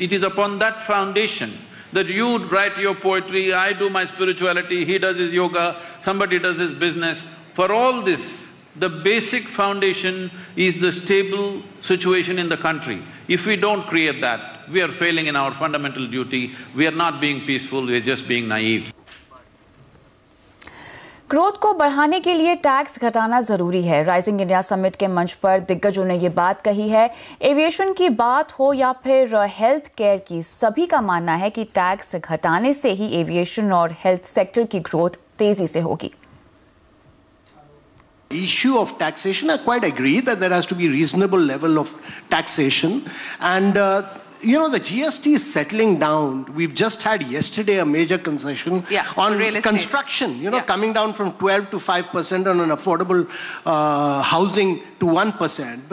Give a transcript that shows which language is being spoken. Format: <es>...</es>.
<en>It is upon that foundation that you write your poetry, I do my spirituality, he does his yoga, somebody does his business. For all this, the basic foundation is the stable situation in the country. If we don't create that, we are failing in our fundamental duty, we are not being peaceful, we are just being naive.</en> <hi>Growth को बढ़ाने के लिए tax घटाना जरूरी है। Rising India summit के मंच पर दिग्गजों ने ये बात कही है। एविएशन की बात हो या फिर हेल्थ केयर की, सभी का मानना है कि टैक्स घटाने से ही एविएशन और हेल्थ सेक्टर की ग्रोथ तेजी से होगी।</hi> <en>Issue of taxation, I quite agree that there has to be reasonable level of taxation, and you know, the GST is settling down. We've just had yesterday a major concession on construction, you know, coming down from 12 to 5% on an affordable housing to 1%.</en>